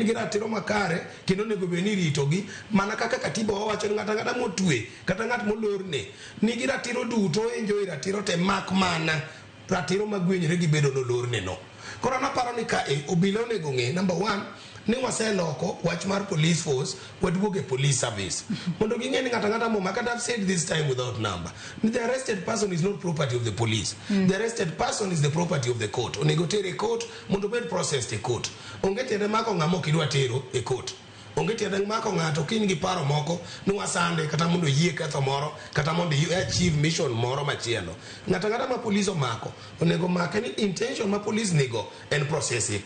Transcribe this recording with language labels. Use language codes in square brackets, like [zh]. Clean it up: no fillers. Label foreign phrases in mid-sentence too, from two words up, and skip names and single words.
[luo] gi ratiro makare kendo nego be ni ritogi mana kaka katiba wawacho ni ng'ata motwe kata ng'at molor ne ni gi ratiro duto enjoy ratiro te mak mana ratiro magwenyre gi bedo nolor ne no koro naparo ni ka obila onego ng'e number 1 ni waseloko wach mar [en] police force [luo] waduoge [en] police service [luo] mondo ging'e ni ng'ata mo makata [en] I've said this time without number the arrested person is not property of the police the arrested person is the property of the court [luo] onego tere court mondo bed processed e court onge tere mako ng'amo kidwa tero e court onge tiende mako ng'ato kiny gi paro moko ni wasande kata mondo yie ketho moro kata mondo [en] achieve mission [luo] moro machielo. Ng'ata ma police omako onego make ni intention ma police nigo en process iko.